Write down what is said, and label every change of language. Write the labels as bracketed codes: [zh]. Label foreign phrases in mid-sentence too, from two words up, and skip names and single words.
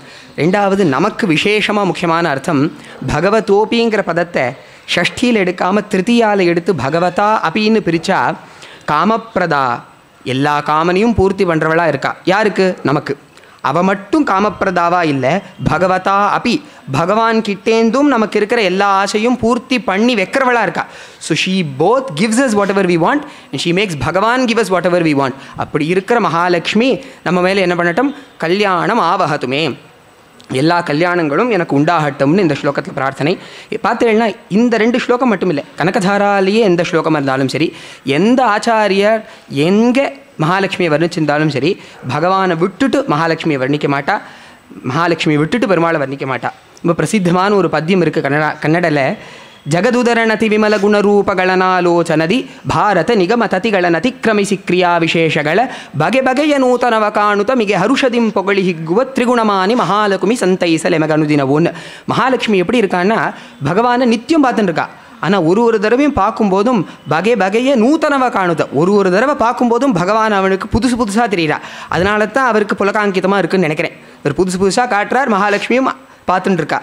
[ta] 2வது, நமக்கு விசேஷமாக முக்கியமான அர்த்தம். பகவதோபிங்கிற பதத்தை ஷஷ்டியில் எடுக்காமல் திருத்தியால் எடுத்து பகவதா அப்பின்னு பிரித்தா, காமப்பிரதா எல்லா காமனையும் பூர்த்தி பண்ணுறவளாக இருக்கா. யாருக்கு? நமக்கு. அவள் மட்டும் காமப்பிரதாவா இல்லை, பகவதா அப்பி பகவான் கிட்டேந்தும் நமக்கு இருக்கிற எல்லா ஆசையும் பூர்த்தி பண்ணி வைக்கிறவளாக இருக்கா. [en] so she both gives us what ever we want and she makes Bhagavan give us what ever we want. [ta] அப்படி இருக்கிற மகாலட்சுமி நம்ம மேலே என்ன பண்ணட்டும்? கல்யாணம் ஆவகத்துமே, எல்லா கல்யாணங்களும் எனக்கு உண்டாகட்டும்னு இந்த ஸ்லோகத்தில் பிரார்த்தனை. பார்த்தீங்கன்னா இந்த 2 ஸ்லோகம் மட்டும் இல்லை, கனகதாராலேயே எந்த ஸ்லோகம் இருந்தாலும் சரி, எந்த ஆச்சாரியர் எங்கே மகாலட்சுமியை வர்ணிச்சிருந்தாலும் சரி, பகவானை விட்டுட்டு மகாலட்சுமியை வர்ணிக்க மாட்டா, மகாலட்சுமியை விட்டுட்டு பெருமாளை வர்ணிக்க மாட்டா. ரொம்ப பிரசித்தமான ஒரு பத்தியம் இருக்குது கன்னடத்தில். [kn] ಜಗದುದರಣತಿ ವಿಮಲ ಗುಣರೂಪಗಳನಾಲೋಚನದಿ ಭಾರತ ನಿಗಮ ತತಿಗಳನತಿಕ್ರಮಿಸಿ ಕ್ರಿಯಾ ವಿಶೇಷಗಳ ಬಗೆ ಬಗೆಯ ನೂತನವ ಕಾಣುತ ಮಿಗೆ ಹರುಷದಿಂ ಪೊಗಳಿ ಹಿಗ್ಗುವ ತ್ರಿಗುಣಮಾನಿ ಮಹಾಲಕ್ಷ್ಮಿ ಸಂತೈಸಲೆಮಗನುದಿನವೊನ್. [ta] மகாலட்சுமி எப்படி இருக்கான்னா, பகவானை நித்தியம் பார்த்துட்டு இருக்கா. ஆனால் ஒரு தடவையும் பார்க்கும்போதும் [kn] ಬಗೆ ಬಗೆಯ ನೂತನವ ಕಾಣುತ. [ta] ஒரு தடவை பார்க்கும்போதும் பகவான் அவனுக்கு புதுசாக தெரியுறா. அதனால தான் அவருக்கு புலகாங்கிதமாக இருக்குதுன்னு நினைக்கிறேன். அவர் புதுசாக காட்டுறார், மகாலட்சுமியும் பார்த்துட்டு இருக்கா.